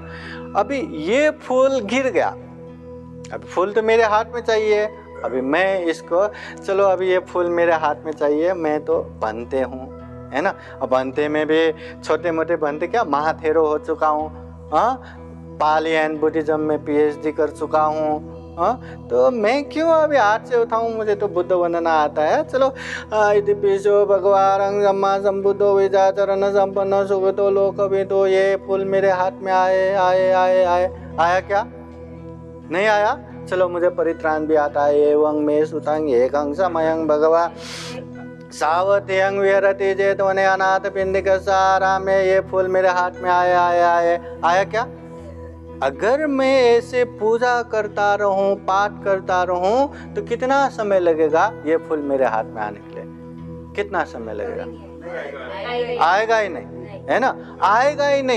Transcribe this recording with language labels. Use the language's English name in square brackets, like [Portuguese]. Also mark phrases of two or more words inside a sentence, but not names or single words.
[Hindi] अभी ये फूल गिर गया, अभी फूल तो मेरे हाथ में चाहिए, अभी मैं इसको, चलो अभी ये फूल मेरे हाथ में चाहिए, मैं तो बनते हूँ, है ना। अब बनते में भी छोटे मोटे बनते क्या, महाथेरो हो चुका हूँ, हाँ [English] Pali and Buddhism [Hindi] में PhD कर चुका हूँ, हाँ तो मैं क्यों अभी हाथ से उठाऊँ, मुझे तो बुद्ध बनना आता है। [Pali] चलो इति पिशो भगवान सम्मा संबुद्धो विचाचरण संपन्न सुगतो लोकविदो, [Hindi] ये फूल मेरे हाथ में आए आए आए आए, आया क्या, नहीं आया। चलो मुझे परित्राण भी आता है, [Pali] एवं मे सुतंग एकं समयं भगवा सावत्यं विहरति चेतवने अनाथ पिंडिक सारा में, [Hindi] ये फूल मेरे हाथ में आए आए आए, आया क्या। अगर मैं ऐसे पूजा करता रहूं, पाठ करता रहूं, तो कितना समय लगेगा ये फूल मेरे हाथ में आने के लिए, कितना समय लगेगा, आएगा ही नहीं, है ना, आएगा ही नहीं।